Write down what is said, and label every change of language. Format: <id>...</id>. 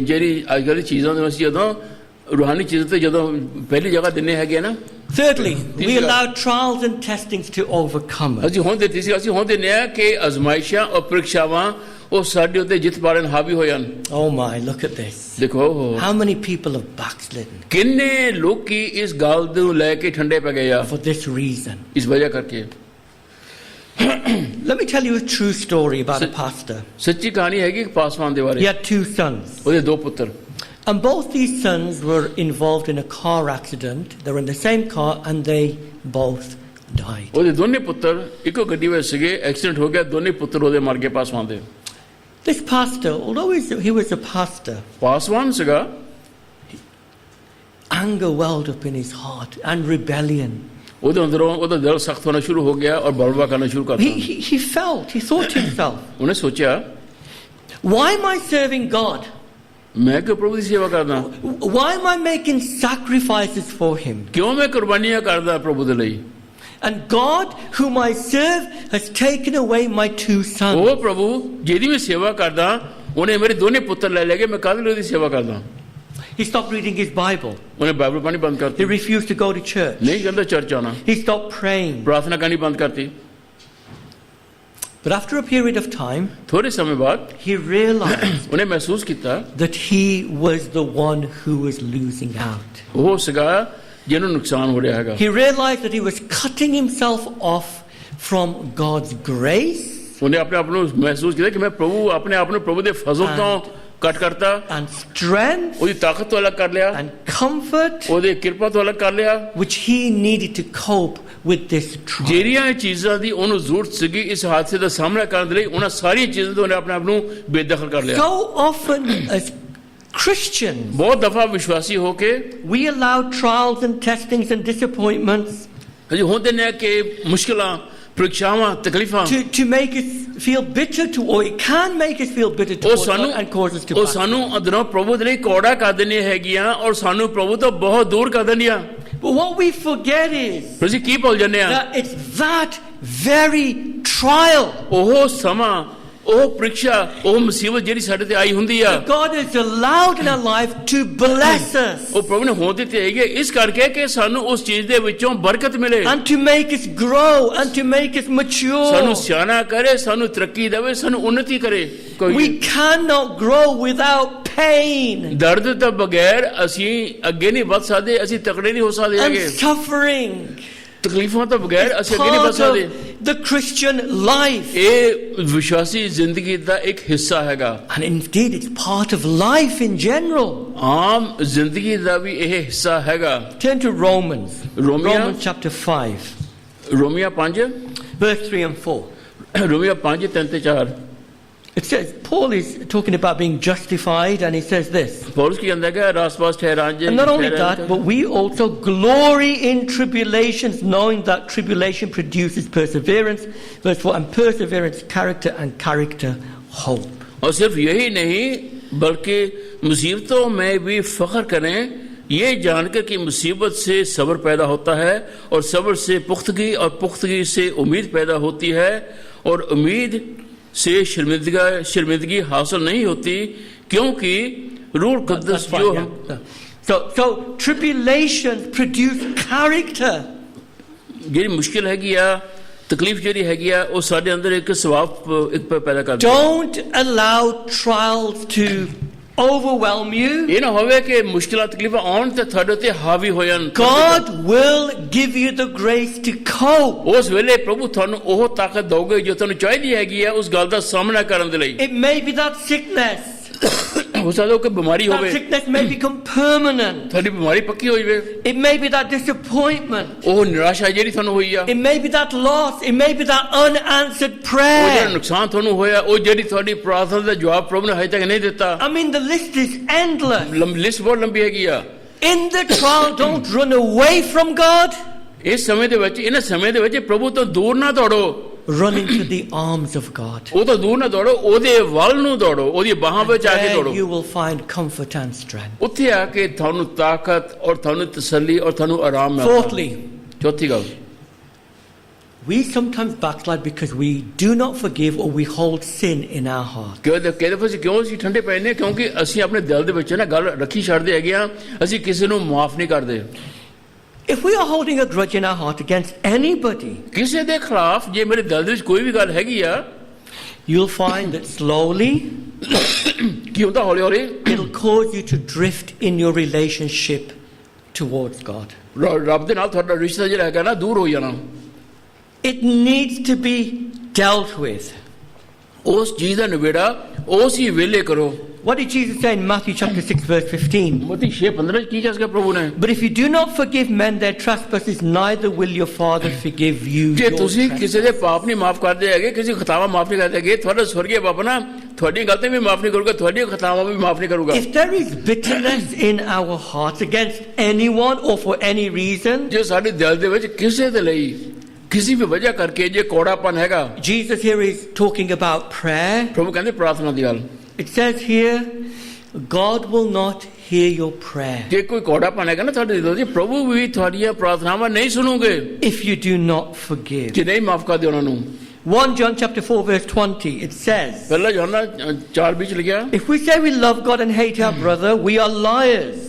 <pa>ਜਿਹੜੀ ਅੱਜ ਕੱਲ੍ਹ ਦੀ ਚੀਜ਼ਾਂ ਦੇ ਅਸੀਂ ਜਦੋਂ ਰੂਹਾਨੀ ਚੀਜ਼ਾਂ ਤੇ ਜਦੋਂ ਪਹਿਲੀ ਜਗ੍ਹਾ ਦਿੰਨੇ ਹੈਗੇ ਨਾ,</pa> <en>Thirdly, we These are- allow trials and testings to overcome us.</en> <pa>ਅਸੀਂ ਹੁਣ ਦਿੱਤੀ ਸੀ, ਅਸੀਂ ਹੁਣ ਦਿੰਨੇ ਆ ਕਿ ਅਜ਼ਮਾਇਸ਼ਾਂ ਔਰ ਪ੍ਰੀਖਿਆਵਾਂ ਉਹ ਸਾਡੇ ਉੱਤੇ ਜਿੱਤ ਪਾਲਣ ਹਾਵੀ ਹੋ ਜਾਣ.</pa> <en>Oh my, look at this.</en> <pa>ਦੇਖੋ</pa> <en>How many people have backslidden</en> <pa>ਕਿੰਨੇ ਲੋਕੀ ਇਸ ਗੱਲ ਨੂੰ ਲੈ ਕੇ ਠੰਡੇ ਪੈ ਗਏ ਆ,</pa> <en>for this reason?</en> <pa>ਇਸ ਵਜ੍ਹਾ ਕਰਕੇ.</pa> <en>Let me tell you a true story about a pastor.</en> <pa>ਸੱਚੀ ਕਹਾਣੀ ਹੈਗੀ ਇੱਕ ਪਾਸਵਾਨ ਦੇ</pa> <en>He</en> <pa>ਬਾਰੇ.</pa> <en>had two sons,</en> <pa>ਉਹਦੇ ਦੋ ਪੁੱਤਰ,</pa> <en>and both these sons were involved in a car accident. They were in the same car and they both died.</en> <pa>ਉਹਦੇ ਦੋਨੇ ਪੁੱਤਰ ਇੱਕੋ ਗੱਡੀ ਵਿੱਚ ਸੀਗੇ, ਐਕਸੀਡੈਂਟ ਹੋ ਗਿਆ, ਦੋਨੇ ਪੁੱਤਰ ਉਹਦੇ ਮਰ ਗਏ ਪਾਸਵਾਨ ਦੇ.</pa> <en>This pastor, although he was a pastor,</en> <pa>Paswan ਸੀਗਾ,</pa> <en>anger welled up in his heart and rebellion.</en> <pa>ਉਹਦੇ ਅੰਦਰੋਂ ਉਹਦਾ ਦਿਲ ਸਖਤ ਹੋਣਾ ਸ਼ੁਰੂ ਹੋ ਗਿਆ ਔਰ ਬਲਵਾ ਕਰਨਾ ਸ਼ੁਰੂ ਕਰਤਾ.</pa> <en>He thought to himself,</en> <pa>ਉਹਨੇ ਸੋਚਿਆ,</pa> <en>why am I serving God?</en> <pa>ਮੈਂ ਕਿਉਂ ਪ੍ਰਭੂ ਦੀ ਸੇਵਾ ਕਰਦਾ,</pa> <en>Why am I making sacrifices for him?</en> <pa>ਕਿਉਂ ਮੈਂ ਕੁਰਬਾਨੀਆਂ ਕਰਦਾ ਪ੍ਰਭੂ ਦੇ ਲਈ.</pa> <en>And God, whom I serve, has taken away my two sons.</en> <pa>ਉਹ ਪ੍ਰਭੂ ਜਿਹਦੀ ਮੈਂ ਸੇਵਾ ਕਰਦਾ, ਉਹਨੇ ਮੇਰੇ ਦੋਨੇ ਪੁੱਤਰ ਲੈ ਲਏ, ਮੈਂ ਕਾਹਦੇ ਲਈ ਉਹਦੀ ਸੇਵਾ ਕਰਦਾ.</pa> <en>He stopped reading his Bible.</en> <pa>ਉਹਨੇ ਬਾਈਬਲ ਪੜ੍ਹਨੀ ਬੰਦ</pa> <en>He</en> <pa>ਕਰਤੀ,</pa> <en>refused to go to church.</en> <pa>ਨਹੀਂ ਕਹਿੰਦਾ ਚਰਚ ਆਉਣਾ,</pa> <en>He stopped praying.</en> <pa>ਪ੍ਰਾਰਥਨਾ ਕਰਨੀ ਬੰਦ ਕਰਤੀ.</pa> <en>But after a period of time,</en> <pa>ਥੋੜੇ ਸਮੇਂ ਬਾਅਦ</pa> <en>he realized</en> <pa>ਉਹਨੇ ਮਹਿਸੂਸ ਕੀਤਾ</pa> <en>that he was the one who was losing out.</en> <pa>ਉਹ ਸੀਗਾ ਜਿਹਨੂੰ ਨੁਕਸਾਨ ਹੋ ਰਿਹਾ ਹੈਗਾ.</pa> <en>He realized that he was cutting himself off from God's grace</en> <pa>ਉਹਨੇ ਆਪਣੇ ਆਪ ਨੂੰ ਮਹਿਸੂਸ ਕੀਤਾ ਕਿ ਮੈਂ ਪ੍ਰਭੂ ਆਪਣੇ ਆਪ ਨੂੰ ਪ੍ਰਭੂ ਦੇ ਫਜ਼ਲ ਤੋਂ ਕੱਟ ਕਰਤਾ,</pa> <en>and strength</en> <pa>ਉਹਦੀ ਤਾਕਤ ਤੋਂ ਅਲੱਗ ਕਰ ਲਿਆ,</pa> <en>and comfort</en> <pa>ਉਹਦੇ ਕਿਰਪਾ ਤੋਂ ਅਲੱਗ ਕਰ ਲਿਆ.</pa> <en>which he needed to cope with this trial.</en> <pa>ਜਿਹੜੀਆਂ ਚੀਜ਼ਾਂ ਦੀ ਉਹਨੂੰ ਜ਼ਰੂਰਤ ਸੀਗੀ ਇਸ ਹਾਦਸੇ ਦਾ ਸਾਹਮਣਾ ਕਰਨ ਦੇ ਲਈ, ਉਹਨਾਂ ਸਾਰੀਆਂ ਚੀਜ਼ਾਂ ਤੋਂ ਉਹਨੇ ਆਪਣੇ ਆਪ ਨੂੰ ਬੇਦਖਲ ਕਰ ਲਿਆ.</pa> <en>So often as Christians,</en> <pa>ਬਹੁਤ ਦਫਾ ਵਿਸ਼ਵਾਸੀ ਹੋ ਕੇ</pa> <en>we allow trials and testings and disappointments</en> <pa>ਹਜੇ ਹੁੰਦੇ ਨੇ ਕਿ ਮੁਸ਼ਕਲਾਂ, ਪ੍ਰੀਖਿਆਵਾਂ, ਤਕਲੀਫਾਂ</pa> <en>to make us feel bitter to, or it can make us feel bitter</en> <pa>ਉਹ</pa> <en>towards</en> <pa>ਸਾਨੂੰ</pa> <en>God and cause us to</en> <pa>ਉਹ</pa> <en>backslide.</en> <pa>ਸਾਨੂੰ ਅੰਦਰੋਂ ਪ੍ਰਭੂ ਦੇ ਲਈ ਕੌੜਾ ਕਰ ਦਿੰਦੀਆਂ ਹੈਗੀਆਂ ਔਰ ਸਾਨੂੰ ਪ੍ਰਭੂ ਤੋਂ ਬਹੁਤ ਦੂਰ ਕਰ ਦਿੰਦੀਆਂ.</pa> <en>But what we forget is</en> <pa>ਅਸੀਂ ਕੀ ਭੁੱਲ ਜਾਂਦੇ ਆ,</pa> <en>that it's that very trial</en> <pa>ਉਹ ਸਮਾਂ, ਉਹ ਪ੍ਰੀਖਿਆ, ਉਹ ਮੁਸੀਬਤ ਜਿਹੜੀ ਸਾਡੇ ਤੇ ਆਈ ਹੁੰਦੀ ਆ,</pa> <en>God has allowed in our life to bless us</en> <pa>ਉਹ ਪ੍ਰਭੂ ਨੇ ਹੋਣ ਦਿੱਤੀ ਹੈਗੀ ਇਸ ਕਰਕੇ ਕਿ ਸਾਨੂੰ ਉਸ ਚੀਜ਼ ਦੇ ਵਿੱਚੋਂ ਬਰਕਤ ਮਿਲੇ,</pa> <en>and to make us grow and to make us</en> <pa>ਸਾਨੂੰ</pa> <en>mature.</en> <pa>ਸਿਆਣਾ ਕਰੇ, ਸਾਨੂੰ ਤਰੱਕੀ ਦੇਵੇ, ਸਾਨੂੰ ਉન્નਤੀ ਕਰੇ.</pa> <en>We</en> <pa>ਕੋਈ</pa> <en>cannot grow without pain</en> <pa>ਦਰਦ ਤੋਂ ਬਗੈਰ ਅਸੀਂ ਅੱਗੇ ਨਹੀਂ ਵੱਧ ਸਕਦੇ, ਅਸੀਂ ਤਕੜੇ ਨਹੀਂ ਹੋ ਸਕਦੇ</pa> <en>and</en> <pa>ਹੈਗੇ.</pa> <en>suffering.</en> <pa>ਤਕਲੀਫਾਂ ਤੋਂ ਬਗੈਰ ਅਸੀਂ ਅੱਗੇ ਨਹੀਂ ਵਧ</pa> <en>part</en> <pa>ਸਕਦੇ</pa> <en>of the Christian life.</en> <pa>ਇਹ ਵਿਸ਼ਵਾਸੀ ਜ਼ਿੰਦਗੀ ਦਾ ਇੱਕ ਹਿੱਸਾ ਹੈਗਾ</pa> <en>And indeed, it's part of life in general.</en> <pa>ਆਮ ਜ਼ਿੰਦਗੀ ਦਾ ਵੀ ਇਹ ਹਿੱਸਾ ਹੈਗਾ</pa> <en>Turn to Romans. Romans. Romans chapter 5,</en> <pa>ਰੋਮੀਆਂ 5</pa> <en>verse 3 and 4.</en> <pa>ਰੋਮੀਆਂ 5 3 ਤੇ 4</pa> <en>It says, Paul is talking about being justified, and he says this.</en> <pa>Paulus ਕੀ ਕਹਿੰਦਾ ਹੈ ਰਾਸ-ਪਾਸ ਠਹਿਰਾਣ ਜੇ</pa> <en>And not only that, but we also glory in tribulations, knowing that tribulation produces perseverance, verse 4, and perseverance, character, and character, hope.</en> <hi>और सिर्फ यही नहीं बल्कि मुसीबतों में भी फख्र करें ये जानकर कि मुसीबत से सब्र पैदा होता है और सब्र से पुख्तगी और पुख्तगी से उम्मीद पैदा होती है और उम्मीद से शर्मिंदगी हासिल नहीं होती क्योंकि रूह कुद्दस जो हम</hi> <en>So tribulations produce character.</en> <pa>ਜਿਹੜੀ ਮੁਸ਼ਕਿਲ ਹੈਗੀ ਆ ਤਕਲੀਫ ਜਿਹੜੀ ਹੈਗੀ ਆ ਉਹ ਸਾਡੇ ਅੰਦਰ ਇੱਕ ਸੁਭਾਅ ਇੱਕ ਪੈਦਾ ਕਰਦੀ ਹੈ</pa> <en>Don't allow trials to overwhelm you.</en> <pa>ਇਹ ਨਾ ਹੋਵੇ ਕਿ ਮੁਸ਼ਕਿਲਾਂ ਤਕਲੀਫਾਂ ਆਉਣ ਤੇ ਤੁਹਾਡੇ ਉੱਤੇ ਹਾਵੀ ਹੋ ਜਾਣ</pa> <en>God will give you the grace to cope.</en> <pa>ਉਸ ਵੇਲੇ ਪ੍ਰਭੂ ਤੁਹਾਨੂੰ ਉਹ ਤਾਕਤ ਦਊਗੇ ਜੋ ਤੁਹਾਨੂੰ ਚਾਹੀਦੀ ਹੈਗੀ ਆ ਉਸ ਗੱਲ ਦਾ ਸਾਹਮਣਾ ਕਰਨ ਦੇ ਲਈ</pa> <en>It may be that sickness.</en> <pa>ਹੋ ਸਕਦਾ ਕਿ ਬਿਮਾਰੀ</pa> <en>That</en> <pa>ਹੋਵੇ</pa> <en>sickness may become permanent.</en> <pa>ਤੁਹਾਡੀ ਬਿਮਾਰੀ ਪੱਕੀ ਹੋ ਜਾਵੇ</pa> <en>It may be that disappointment.</en> <pa>ਉਹ ਨਿਰਾਸ਼ਾ ਜਿਹੜੀ ਤੁਹਾਨੂੰ ਹੋਈ ਆ</pa> <en>It may be that loss. It may be that unanswered</en> <pa>ਉਹ ਜਿਹੜਾ</pa> <en>prayer.</en> <pa>ਨੁਕਸਾਨ ਤੁਹਾਨੂੰ ਹੋਇਆ ਉਹ ਜਿਹੜੀ ਤੁਹਾਡੀ ਪ੍ਰਾਰਥਨਾ ਦਾ ਜਵਾਬ ਪ੍ਰਭੂ ਨੇ ਹਜੇ ਤੱਕ ਨਹੀਂ ਦਿੱਤਾ</pa> <en>I mean, the list is endless.</en> <pa>List ਬਹੁਤ ਲੰਬੀ ਹੈਗੀ ਆ</pa> <en>In the trial, don't run away from God.</en> <pa>ਇਸ ਸਮੇਂ ਦੇ ਵਿੱਚ ਇਹਨਾਂ ਸਮੇਂ ਦੇ ਵਿੱਚ ਪ੍ਰਭੂ ਤੋਂ ਦੂਰ ਨਾ ਦੌੜੋ</pa> <en>Run into the arms of God.</en> <pa>ਉਹ ਤੋਂ ਦੂਰ ਨਾ ਦੌੜੋ ਉਹਦੇ ਵੱਲ ਨੂੰ ਦੌੜੋ ਉਹਦੀ ਬਾਹਾਂ ਵਿੱਚ ਆ ਕੇ</pa> <en>There</en> <pa>ਦੌੜੋ</pa> <en>you will find comfort and strength.</en> <pa>ਉੱਥੇ ਆ ਕੇ ਤੁਹਾਨੂੰ ਤਾਕਤ ਔਰ ਤੁਹਾਨੂੰ ਤਸੱਲੀ ਔਰ ਤੁਹਾਨੂੰ ਆਰਾਮ ਮਿਲਦਾ</pa> <en>Fourthly,</en> <pa>ਚੌਥੀ ਗੱਲ</pa> <en>we sometimes backslide because we do not forgive or we hold sin in our heart.</en> <pa>ਕਿਉਂ ਅਸੀਂ ਠੰਡੇ ਪਏ ਨੇ ਕਿਉਂਕਿ ਅਸੀਂ ਆਪਣੇ ਦਿਲ ਦੇ ਵਿੱਚ ਨਾ ਗੱਲ ਰੱਖੀ ਛੱਡਦੇ ਹੈਗੇ ਆ ਅਸੀਂ ਕਿਸੇ ਨੂੰ ਮਾਫ ਨਹੀਂ ਕਰਦੇ</pa> <en>If we are holding a grudge in our heart against anybody,</en> <pa>ਕਿਸੇ ਦੇ ਖਿਲਾਫ ਜੇ ਮੇਰੇ ਦਿਲ ਦੇ ਵਿੱਚ ਕੋਈ ਵੀ ਗੱਲ ਹੈਗੀ ਆ</pa> <en>you'll find that slowly</en> <pa>ਕੀ ਹੁੰਦਾ ਹੌਲੀ ਹੌਲੀ</pa> <en>it'll cause you to drift in your relationship towards God.</en> <pa>ਰੱਬ ਦੇ ਨਾਲ ਤੁਹਾਡਾ ਰਿਸ਼ਤਾ ਜਿਹੜਾ ਹੈਗਾ ਨਾ ਦੂਰ ਹੋ ਜਾਣਾ</pa> <en>It needs to be dealt with.</en> <pa>ਉਸ ਚੀਜ਼ ਦਾ ਨਿਬੇੜਾ ਉਸ ਹੀ ਵੇਲੇ ਕਰੋ</pa> <en>What did Jesus say in Matthew chapter 6 verse 15?</en> <pa>ਮਤੀ 6:15 ਕੀ ਕਿਹਾ ਪ੍ਰਭੂ ਨੇ</pa> <en>But if you do not forgive men their trespasses, neither will your Father forgive you</en> <pa>ਜੇ</pa> <en>your</en> <pa>ਤੁਸੀਂ ਕਿਸੇ</pa> <en>trespasses.</en> <pa>ਦੇ ਪਾਪ ਨਹੀਂ ਮਾਫ ਕਰਦੇ ਹੈਗੇ ਕਿਸੇ ਖਤਾਵਾਂ ਮਾਫ ਨਹੀਂ ਕਰਦੇ ਹੈਗੇ ਤੁਹਾਡਾ ਸਵਰਗੀ ਬਾਪ ਨਾ ਤੁਹਾਡੀ ਗਲਤੀ ਵੀ ਮਾਫ ਨਹੀਂ ਕਰੂਗਾ ਤੁਹਾਡੀ ਖਤਾਵਾਂ ਵੀ ਮਾਫ ਨਹੀਂ ਕਰੂਗਾ</pa> <en>If there is bitterness in our hearts against anyone or for any reason,</en> <pa>ਜੇ ਸਾਡੇ ਦਿਲ ਦੇ ਵਿੱਚ ਕਿਸੇ ਦੇ ਲਈ ਕਿਸੇ ਵੀ ਵਜ੍ਹਾ ਕਰਕੇ ਜੇ ਕੋੜਾਪਨ ਹੈਗਾ</pa> <en>Jesus here is talking about prayer.</en> <pa>ਪ੍ਰਭੂ ਕਹਿੰਦੇ ਪ੍ਰਾਰਥਨਾ ਦੀ ਗੱਲ</pa> <en>It says here, God will not hear your prayer</en> <pa>ਜੇ ਕੋਈ ਕੋੜਾਪਨ ਹੈਗਾ ਨਾ ਤੁਹਾਡੇ ਦਿਲ 'ਚ ਪ੍ਰਭੂ ਵੀ ਤੁਹਾਡੀਆਂ ਪ੍ਰਾਰਥਨਾਵਾਂ ਨਹੀਂ ਸੁਣੋਗੇ</pa> <en>if you do not forgive.</en> <pa>ਜੇ ਨਹੀਂ ਮਾਫ ਕਰਦੇ ਉਹਨਾਂ ਨੂੰ</pa> <en>1 John chapter 4 verse 20, it says,</en> <pa>ਪਹਿਲਾਂ ਯੋਹੰਨਾ 4:20 ਲਿਖਿਆ</pa> <en>if we say we love God and hate our brother, we are liars.</en>